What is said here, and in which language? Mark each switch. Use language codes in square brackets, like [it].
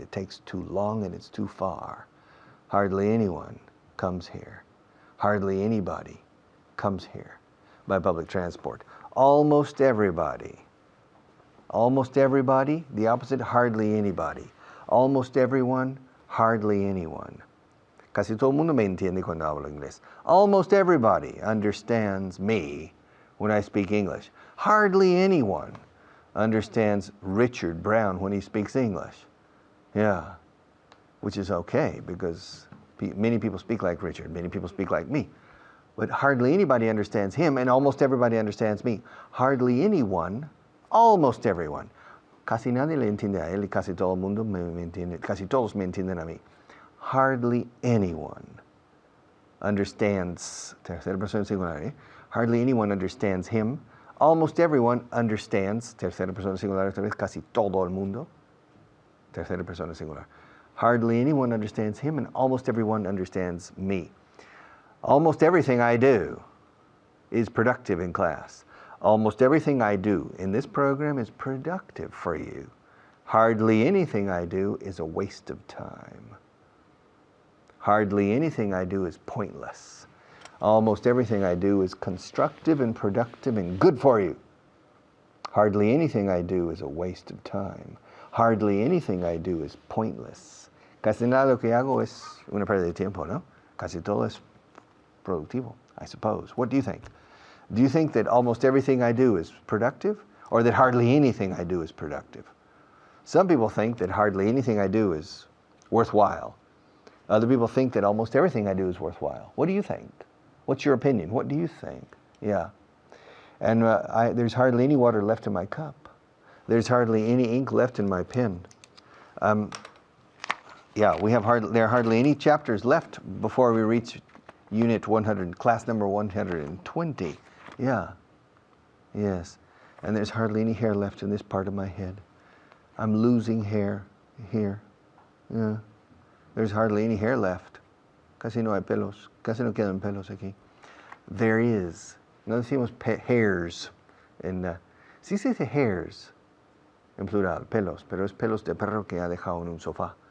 [en] It takes too long and it's too far. Hardly anyone comes here. Hardly anybody comes here by public transport. Almost everybody. Almost everybody, the opposite, hardly anybody. Almost everyone, hardly anyone. [es] Casi todo el mundo me entiende cuando hablo inglés. [en] Almost everybody understands me when I speak English. Hardly anyone understands Richard Brown when he speaks English. Yeah, which is okay because many people speak like Richard, many people speak like me. But hardly anybody understands him, and almost everybody understands me. Hardly anyone, almost everyone. [es] Casi nadie le entiende a él y casi todo el mundo me entiende, casi todos me entienden a mí. [en] Hardly anyone understands, tercera persona singular, hardly anyone understands him. Almost everyone understands, [es] tercera persona singular, casi todo el mundo, tercera persona singular. [en] Hardly anyone understands him, and almost everyone understands me. Almost everything I do is productive in class. Almost everything I do in this program is productive for you. Hardly anything I do is a waste of time. Hardly anything I do is pointless. Almost everything I do is constructive and productive and good for you. Hardly anything I do is a waste of time. Hardly anything I do is pointless. [es] Casi nada lo que hago es una pérdida de tiempo, ¿no? Casi todo es productivo, [en] I suppose. What do you think? Do you think that almost everything I do is productive, or that hardly anything I do is productive? Some people think that hardly anything I do is worthwhile. Other people think that almost everything I do is worthwhile. What do you think? What's your opinion? What do you think? Yeah. And there's hardly any water left in my cup. There's hardly any ink left in my pen. Yeah, there are hardly any chapters left before we reach unit 100, class number 120. Yeah. Yes. And there's hardly any hair left in this part of my head. I'm losing hair here. Yeah. There's hardly any hair left. [es] Casi no hay pelos. Casi no quedan pelos aquí. [en] There is. [es] No decimos hairs. Sí se dice hairs en plural, pelos, pero es pelos de perro que ha dejado en un sofá.